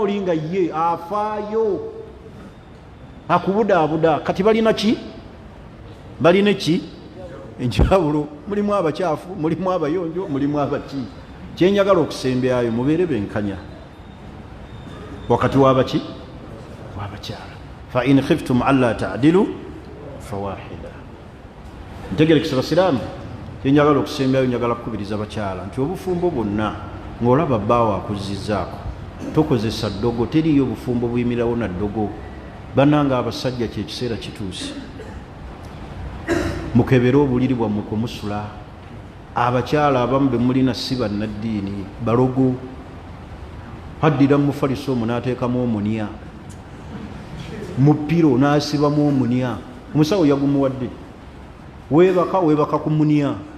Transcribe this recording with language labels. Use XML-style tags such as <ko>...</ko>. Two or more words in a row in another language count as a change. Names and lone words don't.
<lg>oli nga ye afaayo akubudaabuda kati balina ki balina ki enjawulo mulimu abakyafu mulimu abayonjo mulimu abaki kyenjagala okusembyayo mubeere benkanya wakati wabaki wabakyala</lg> <ar>فإن خفتم ألا تعدلوا فواحدة</ar> <lg>ntegerekisa basiraamu kyenjagala okusembyayo njagala kukubiriza bakyala nti obufumbo bwonna ng'olaba bbaawo akuzizzaako tokozesa ddogo teriyo obufumbo buyimirawo na ddogo bannanga abasajja kyekiseera kituuse mukebere obuliri bwammwe kumusula abakyala abamu be mulina si bannaddiini balogo haddira mufaliso omu n'ateekamu omunya mupiro nasibamu omunya omusawo yagumuwadde webaka ku munya.</lg>